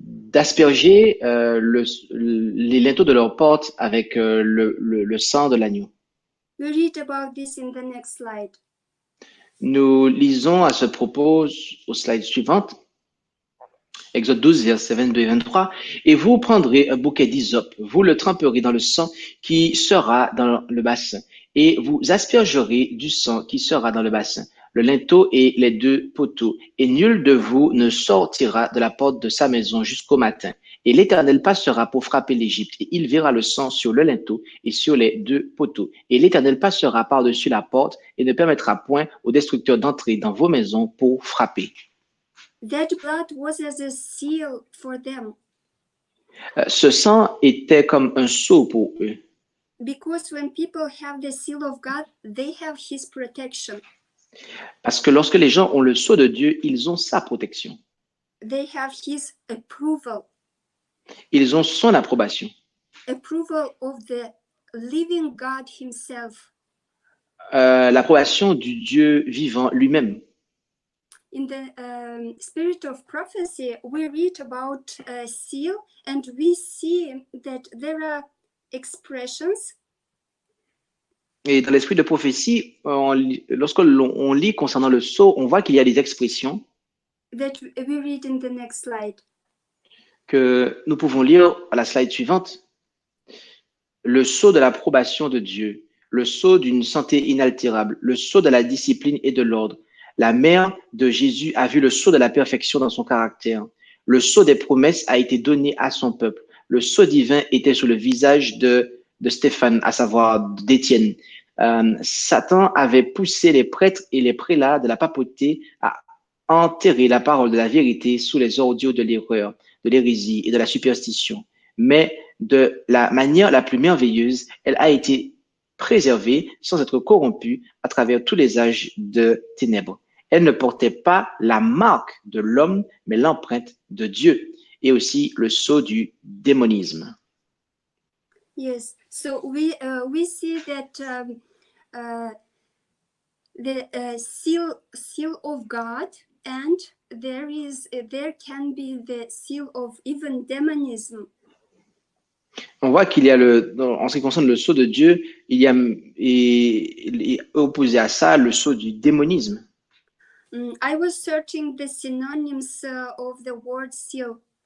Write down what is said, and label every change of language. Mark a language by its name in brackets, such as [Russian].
[French] d'asperger les linteaux de leurs portes avec le sang de l'agneau. [English] We read about this in the next slide. [French] Nous lisons à ce propos au slide suivante, Exode 12, versets 22 et 23. Et vous prendrez un bouquet d'hysope, vous le tremperez dans le sang qui sera dans le bassin, et vous aspergerez du sang qui sera dans le bassin, le linteau et les deux poteaux, et nul de vous ne sortira de la porte de sa maison jusqu'au matin. Et l'Éternel passera pour frapper l'Égypte, et il verra le sang sur le linteau et sur les deux poteaux. Et l'Éternel passera par-dessus la porte et ne permettra point aux destructeurs d'entrer dans vos maisons pour frapper. [English] That blood was as a seal for them. [French] Ce sang était comme un sceau pour eux. [English] Because when people have the seal of God, they have His protection. [French] Parce que lorsque les gens ont le sceau de Dieu, ils ont sa protection. [English] They have His approval. [French] Ils ont son approbation. [English] Approval of the living God Himself. [French] L'approbation du Dieu vivant lui-même. [English] In the spirit of prophecy, we read about a seal, and we see that there are expressions. [French] Et dans l'esprit de prophétie, lorsque l'on lit concernant le sceau, on voit qu'il y a des expressions [English] that we read in the next slide. [French] Que nous pouvons lire à la slide suivante. Le sceau de l'approbation de Dieu, le sceau d'une santé inaltérable, le sceau de la discipline et de l'ordre. La mère de Jésus a vu le sceau de la perfection dans son caractère. Le sceau des promesses a été donné à son peuple. Le sceau divin était sur le visage de Stéphane, à savoir d'Étienne. Satan avait poussé les prêtres et les prélats de la papauté à enterrer la parole de la vérité sous les ordures de l'erreur, de l'hérésie et de la superstition. Mais de la manière la plus merveilleuse, elle a été préservée sans être corrompue à travers tous les âges de ténèbres. Elle ne portait pas la marque de l'homme, mais l'empreinte de Dieu, et aussi le sceau du démonisme. [English] Yes, so we see that the seal of God, and there can be the seal of even demonism. [French] On voit qu'il y a en ce qui concerne le sceau de Dieu, il y a et opposé à ça le sceau du démonisme. [English] I was searching the synonyms of the word seal.